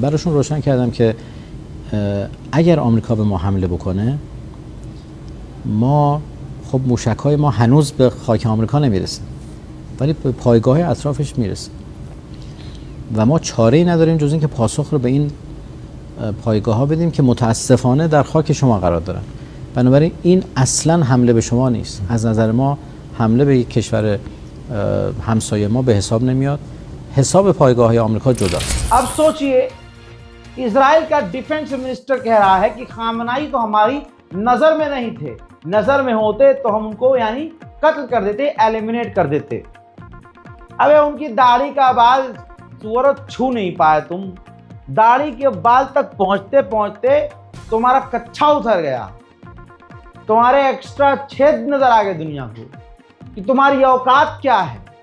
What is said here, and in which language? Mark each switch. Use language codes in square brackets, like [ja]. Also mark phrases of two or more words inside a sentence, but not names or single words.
[fa] براشون روشن کردم که اگر آمریکا به ما حمله بکنه ما خب موشک‌های ما هنوز به خاک آمریکا نمیرسه ولی به پایگاه اطرافش میرسه و ما چاره‌ای نداریم جز اینکه پاسخ رو به این پایگاه‌ها بدیم که متاسفانه در خاک شما قرار دارن. بنابراین این اصلا حمله به شما نیست. از نظر ما حمله به یک کشور همسایه ما به حساب نمیاد. حساب پایگاه‌های آمریکا جداست. [hi] अब सोचिए, इजराइल का डिफेंस मिनिस्टर कह रहा है कि खामनाई तो हमारी नजर में नहीं थे, नजर में होते तो हम उनको यानी कत्ल कर देते, एलिमिनेट कर देते। अबे उनकी दाढ़ी का बाल सूरत छू नहीं पाए तुम, दाढ़ी के बाल तक पहुंचते पहुंचते तुम्हारा कच्छा उतर गया, तुम्हारे एक्स्ट्रा छेद नजर आ गए दुनिया को कि तुम्हारी औकात क्या है।